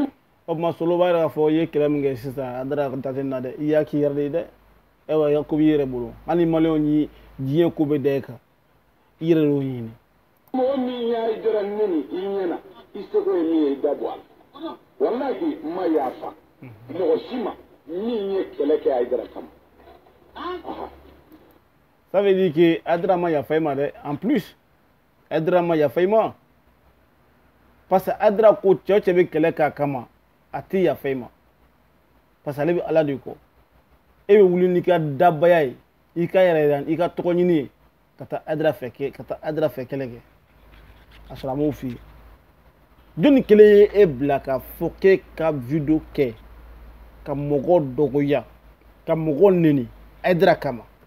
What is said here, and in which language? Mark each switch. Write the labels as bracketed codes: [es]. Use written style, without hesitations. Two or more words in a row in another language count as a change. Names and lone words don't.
[bm] O tuma Solo b'a yɛrɛ k'a fɔ i ye kɛlɛ min kɛ sisan Haidara ka taa na dɛ i y'a k'i yɛrɛ de ye dɛ ayiwa i ka ko b'i yɛrɛ bolo hali ni maliyɛnw ye diɲɛ ko bɛ da e kan i yɛrɛ de y'o ɲini. Mɔgɔ min ye Haidara nɛni i ɲɛna i seko ye min ye i da bɔ a la walahi n ma yafa mɔgɔ si ma min ye kɛlɛ kɛ Haidara kama. [fr] Ça veut dire que [bm] Haidara ma yafa i ma dɛ [fr] en plus [bm] Haidara ma yafa i ma [fr] parce que [bm] Haidara ko cɛ o cɛ bɛ kɛlɛ k'a kama a tɛ yafa i ma [fr] parce que [bm] ale bɛ Ala de kɔ e bɛ wuli n'i ka dabaya ye i ka yɛrɛ i ka tɔgɔ ɲini ye ka taa Haidara fɛ kɛlɛ kɛ a sɔrɔ a m'o f'i ye jɔnni kelen ye e bila k'a fɔ k'e ka video kɛ ka mɔgɔ dɔgɔya ka mɔgɔ nɛni Haidara kama